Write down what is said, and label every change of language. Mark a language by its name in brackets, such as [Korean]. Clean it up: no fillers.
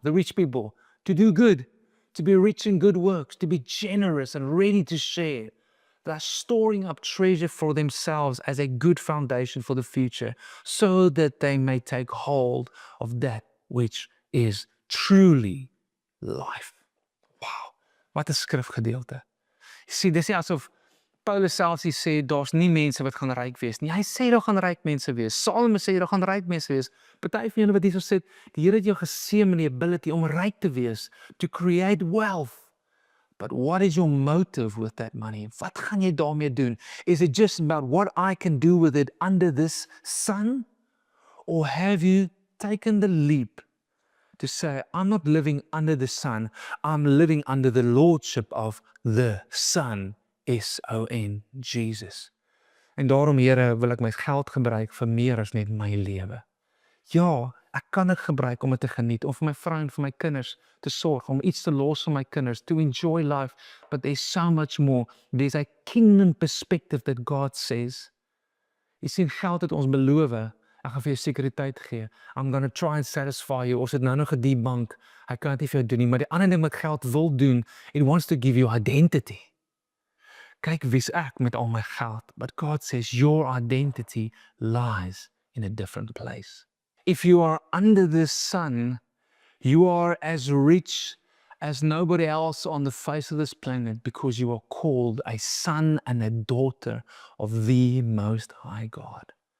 [English] The rich people. To do good. To be rich in good works. To be generous and ready to share. They're storing up treasure for themselves as a good foundation for the future, so that they may take hold of that which is truly life. [Afrikaans] Wow, wat 'n skrifgedeelte. Jy sien, dis nie asof Paulus selfs sê daar's nie mense wat gaan ryk wees nie. Hy sê daar gaan ryk mense wees. Salome sê daar gaan ryk mense wees. Party van julle wat hierso sit, die Here het jou geseën met die ability om ryk te wees, [English] to create wealth. But what is your motive with that money? [Afrikaans] Wat gaan jy daarmee doen? [English] Is it just about what I can do with it under this sun? Or have you taken the leap to say, I'm not living under the sun, I'm living under the lordship of the Son, S-O-N, Jesus. [Afrikaans] En daarom, Here, wil ek my geld gebruik vir meer as net my lewe. Ja, ek kan dit gebruik om dit te geniet, om vir my vrou en vir my kinders te sorg, om iets te los vir my kinders, [English] to enjoy life, but there's so much more. There's a kingdom perspective that God says. [Afrikaans] Jy sien, geld het ons beloof, ek gaan vir jou sekuriteit gee. [English] I'm going to try and satisfy you. [Afrikaans] Of dit nou nog 'n die bank, ek kan dit nie vir jou doen nie, maar die ander ding wat geld wil doen, [English] it wants to give you identity. [Afrikaans] Kyk wie's ek met al my geld, [English] but God says your identity lies in a different place. If you are under the sun, you are as rich as nobody else on the face of this planet, because you are called a son and a daughter of the Most High God.